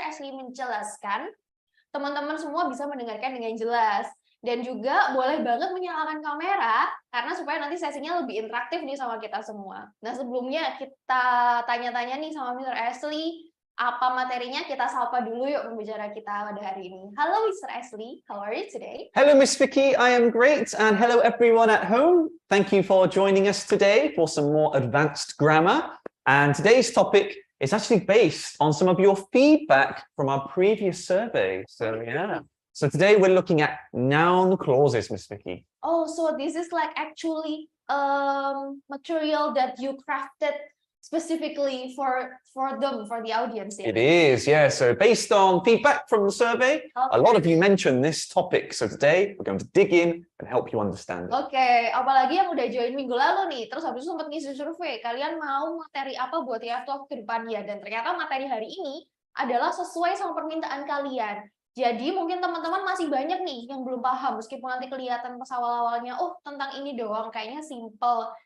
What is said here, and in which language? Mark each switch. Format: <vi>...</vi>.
<id>Ashley menjelaskan, teman-teman semua bisa mendengarkan dengan jelas. Dan juga boleh banget menyalakan kamera, karena supaya nanti sesinya lebih interaktif nih sama kita semua. Nah, sebelumnya kita tanya-tanya nih sama Mr. Ashley, apa materinya, kita sapa dulu yuk pembicara kita pada hari ini. Halo Mr.</id> <en>Ashley, how are you today? Hello, Miss Vicky. I am great. And hello, everyone at home. Thank you for joining us today for some more advanced grammar. And today's topic is actually based on some of your feedback from our previous survey. So, yeah. So today we're looking at noun clauses, Miss Vicky. Oh, so this is like actually material that you crafted specifically for the audience. It is, yeah. So based on feedback from the survey, a lot of you mentioned this topic. So today we're going to dig in and help you understand it.</en> <id>Oke, apalagi yang udah join minggu lalu nih, terus habis itu sempat ngisi survei, kalian mau materi apa buat IF Talk ke depannya? Dan ternyata materi hari ini adalah sesuai sama permintaan kalian. Jadi mungkin teman-teman masih banyak nih yang belum paham, meskipun nanti kelihatan pas awal-awalnya, oh tentang ini doang, kayaknya simple.</id>